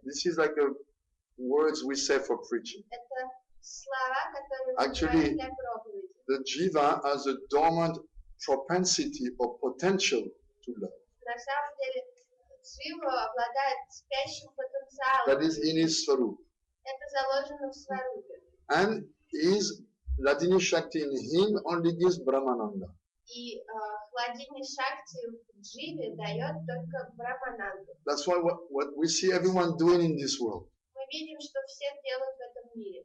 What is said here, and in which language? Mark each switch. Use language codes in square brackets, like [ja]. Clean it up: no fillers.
[en] this is like words we say for preaching. [ru] это слова, которые мы [en] Actually, [ru] говорим для проповеди. [en] The jiva has a dormant propensity or potential to love. [ru] На самом деле, Джива обладает спящим потенциалом. [en] That is in his swarup. [ru] Это заложено в сварупе. [en] And his Ladini Shakti in him only gives Brahmananda. [ru] И хладини Шакти в Дживе дает только Брахмананду. [en] That's why what we see everyone doing in this world. [ru] Мы видим, что все делают в этом мире.